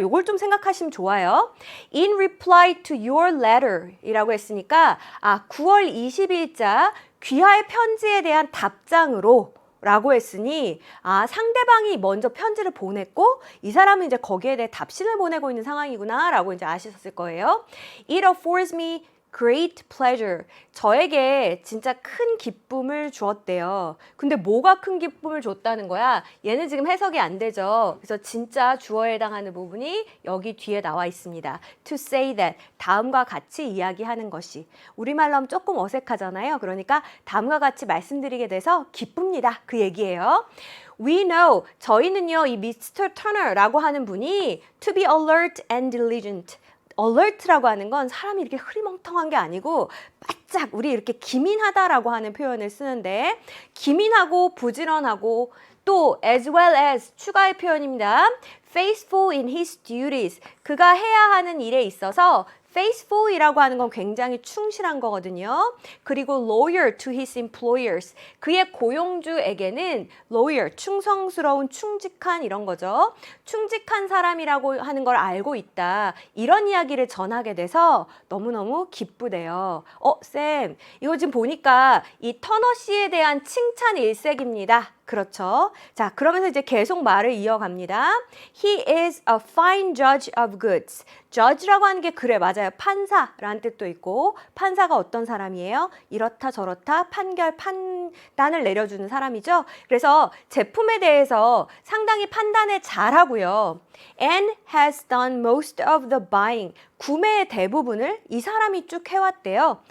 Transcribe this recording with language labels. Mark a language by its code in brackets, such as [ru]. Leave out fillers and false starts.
[ko] 요걸 좀 생각하시면 좋아요. [en] In reply to your letter [ko] 이라고 했으니까 9월 20일자 귀하의 편지에 대한 답장으로 라고 했으니 상대방이 먼저 편지를 보냈고 이 사람은 이제 거기에 대해 답신을 보내고 있는 상황이구나 라고 이제 아셨을 거예요. [en] It affords me great pleasure. [ko] 저에게 진짜 큰 기쁨을 주었대요. 근데 뭐가 큰 기쁨을 줬다는 거야? 얘는 지금 해석이 안 되죠. 그래서 진짜 주어에 해당하는 부분이 여기 뒤에 나와 있습니다. [en] To say that. [ko] 다음과 같이 이야기하는 것이. 우리말로 하면 조금 어색하잖아요. 그러니까 다음과 같이 말씀드리게 돼서 기쁩니다. 그 얘기예요. [en] We know. [ko] 저희는요. 이 Mr. [en] Turner라고 [ko] 하는 분이 [en] to be alert and diligent. [ko] alert라고 하는 건 사람이 이렇게 흐리멍텅한 게 아니고 바짝 우리 이렇게 기민하다라고 하는 표현을 쓰는데 기민하고 부지런하고 또 [en] as well as [ko] 추가의 표현입니다. [en] faithful in his duties. [ko] 그가 해야 하는 일에 있어서 faithful이라고 하는 건 굉장히 충실한 거거든요. 그리고 [en] loyal to his employers. [ko] 그의 고용주에게는 loyal, 충성스러운, 충직한 이런 거죠. 충직한 사람이라고 하는 걸 알고 있다. 이런 이야기를 전하게 돼서 너무너무 기쁘대요. 쌤, 이거 지금 보니까 이 터너 씨에 대한 칭찬 일색입니다. 그렇죠. 자, 그러면서 이제 계속 말을 이어갑니다. [en] He is a fine judge of goods. [ko] judge라고 하는 게 그래, 맞아요. 판사라는 뜻도 있고 판사가 어떤 사람이에요? 이렇다 저렇다 판단을 내려주는 사람이죠. 그래서 제품에 대해서 상당히 판단을 잘하고요. [en] And has done most of the buying. [ko] 구매의 대부분을 이 사람이 쭉 해왔대요.